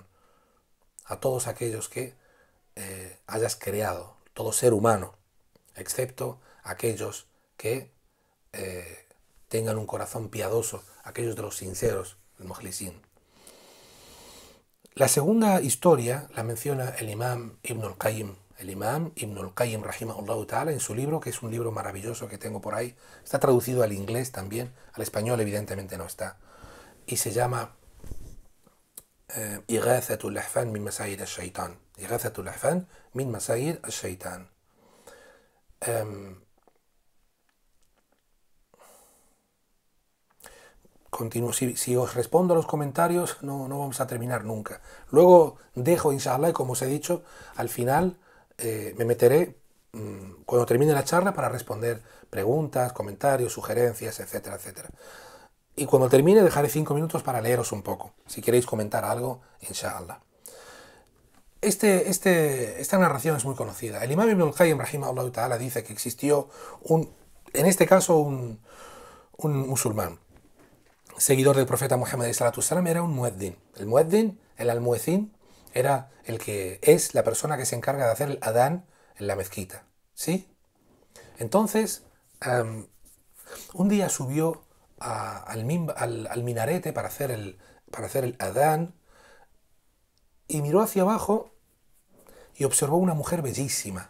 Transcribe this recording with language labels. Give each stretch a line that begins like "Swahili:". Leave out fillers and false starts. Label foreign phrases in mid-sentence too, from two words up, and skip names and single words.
Spanish: A todos aquellos que hayas creado, todo ser humano, excepto aquellos que tengan un corazón piadoso, aquellos de los sinceros, el mukhlisin. La segunda historia la menciona el imam Ibn al-Qayyim. El imam Ibn al-Qayyim,
Arabic: رحمه الله تعالى,
Spanish: en su libro, que es un libro maravilloso que tengo por ahí. Está traducido al inglés también, al español evidentemente no está. Y se llama Ighathatul Lahfan min Masayid al-Shaytan. Ighathatul Lahfan min Masayid al-Shaytan. Continúo. Si os respondo a los comentarios, no vamos a terminar nunca. Luego dejo, inshallah, y como os he dicho, al final me meteré cuando termine la charla para responder preguntas, comentarios, sugerencias, etcétera, etcétera. Y cuando termine dejaré 5 minutos para leeros un poco, si queréis comentar algo, inshallah. Esta narración es muy conocida. El imam Ibn al-Qayyim,
Arabic: رحمه الله تعالى,
Spanish: dice que existió en este caso un musulmán, seguidor del profeta Muhammad
Arabic: صلى الله عليه وسلم,
Spanish: era un mueddin. El mueddin, el almuecín, era el que es la persona que se encarga de hacer el adán en la mezquita, ¿sí? Entonces, un día subió al minarete para hacer el adán y miró hacia abajo y observó una mujer bellísima.